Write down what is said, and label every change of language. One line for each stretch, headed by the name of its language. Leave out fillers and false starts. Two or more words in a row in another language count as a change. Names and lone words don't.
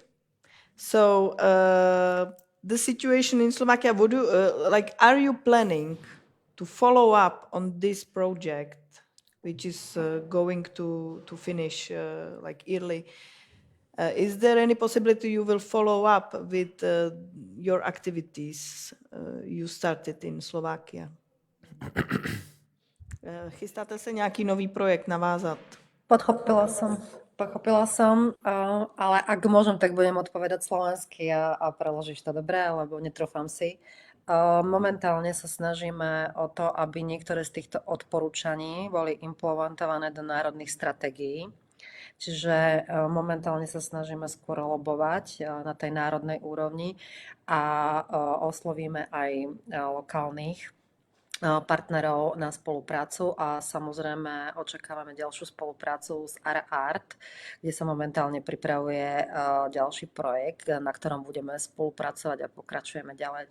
English: So the situation in Slovakia, would you are you planning to follow up on this project, which is going to finish yearly? Is there any possibility you will follow up with your activities you started in Slovakia?
Czech: Chystáte se nějaký nový projekt navázat?
Slovak: Pochopila som, ale ak môžem, tak budem odpovedať slovensky a preložíš to dobre, lebo netrúfam si. Momentálne sa snažíme o to, aby niektoré z týchto odporúčaní boli implementované do národných stratégií. Čiže momentálne sa snažíme skôr lobovať na tej národnej úrovni a oslovíme aj lokálnych partnerov na spoluprácu a samozrejme očakávame ďalšiu spoluprácu s Art, kde sa momentálne pripravuje ďalší projekt, na ktorom budeme spolupracovať a pokračujeme ďalej.